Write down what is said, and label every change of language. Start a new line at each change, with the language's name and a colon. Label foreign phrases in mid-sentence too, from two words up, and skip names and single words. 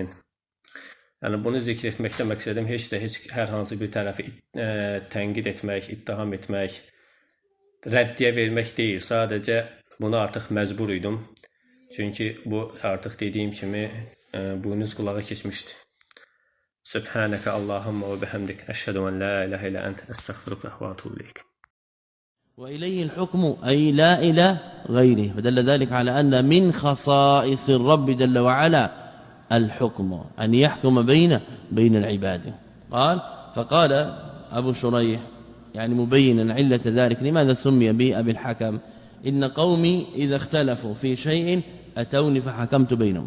Azerbaijani: Yəni bunu zikr etməkdə məqsədim hər hansı bir tərəfi tənqid etmək, ittiham etmək, rəddiyə vermək deyil. Sadəcə buna artıq məcbur idim. Çünki bu artıq dediyim kimi buynuz qulağa keçmişdi.
Arabic: سبحانك اللهم وبحمدك أشهد أن لا إله إلا أنت أستغفرك وأتوب إليك. وإليه الحكم أي لا إلى غيره، فدل ذلك على أن من خصائص الرب جل وعلا الحكم، أن يحكم بين العباد. فقال أبو شريح يعني مبينا علة ذلك لماذا سمي به أبي الحكم: إن قومي إذا اختلفوا في شيء أتوني فحكمت بينهم.